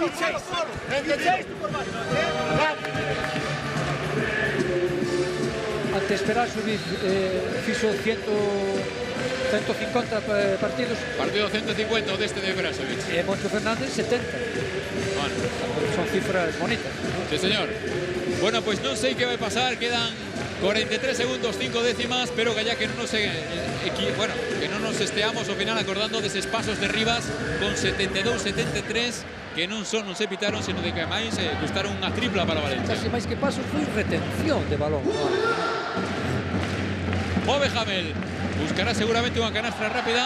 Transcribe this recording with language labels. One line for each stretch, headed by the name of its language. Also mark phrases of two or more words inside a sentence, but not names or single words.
Galician: Ante Esperanzovic fizo 150 partidos.
Spanish: Partido 150 de este de Esperanzovic. Moncho Fernández 70. Bueno. Son cifras bonitas. Sí, señor. Bueno, pues no sé qué va a pasar. Quedan 43 segundos, 5 décimas, pero que ya que no nos que no nos
Galician: esteamos ao final acordando deses pasos de Rivas con 72-73 que non se pitaron, sino de que máis custaron unha tripla para Valencia. Casi máis que pasos foi retención de balón. Move Hamel, buscará seguramente unha canastra rápida.